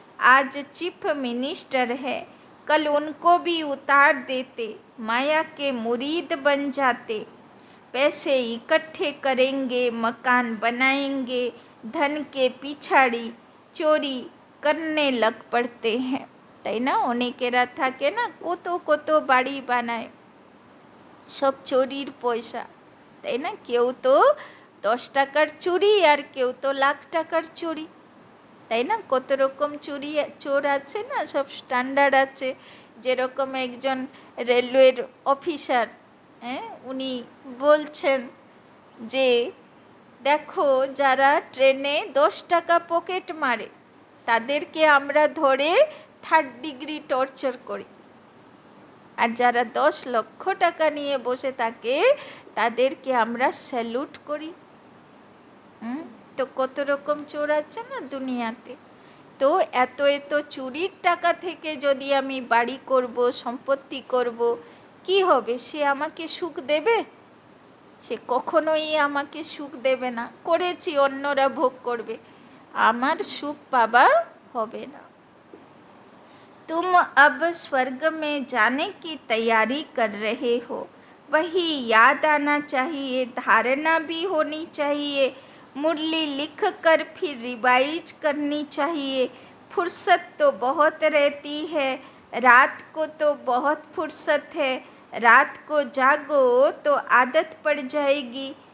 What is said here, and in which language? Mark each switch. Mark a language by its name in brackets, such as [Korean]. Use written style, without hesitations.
[Hindi] आज chief minister है, कल उनको भी उतार देते, माया के मुरीद बन जाते। पैसे इकट्ठे करेंगे, मकान बनाएंगे, धन के पिछाड़ी चोरी करने लग पड़ते हैं, [Bangla] তাই না? অনেকেরা থাকে না কত কত বাড়ি বানায়, সব চোরির পয়সা, তাই না? কেউ তো 10 টাকার চুরি আর কেউ তো লাখ টাকার চুরি, তাই না? কত রকম চোর আছে না, সব স্ট্যান্ডার্ড আছে। যেরকম একজন রেলওয়ের অফিসার, হ্যাঁ, উনি বলছেন যে দেখো যারা ট্রেনে 10 টাকা পকেট মারে তাদেরকে আমরা ধরে 3rd ডিগ্রি টর্চার করি, আর যারা 10 লক্ষ টাকা নিয়ে বসে থাকে তাদেরকে আমরা স্যালুট করি। তো কত রকম চোর আছে না দুনিয়াতে। তো এত এত চুরির টাকা থেকে যদি আমি বাড়ি করব, সম্পত্তি করব, কি হবে? সে আমাকে সুখ দেবে? সে কখনোই আমাকে সুখ দেবে না। করেছি, অন্যরা ভোগ করবে, আমার সুখ পাবা হবে না। [Hindi] तुम अब स्वर्ग में जाने की तैयारी कर रहे हो, वही याद आना चाहिए, धारणा भी होनी चाहिए, मुरली लिख कर फिर रिवाइज करनी चाहिए। फुर्सत तो बहुत रहती है, रात को तो बहुत फुर्सत है, रात को जागो तो आदत पड़ जाएगी।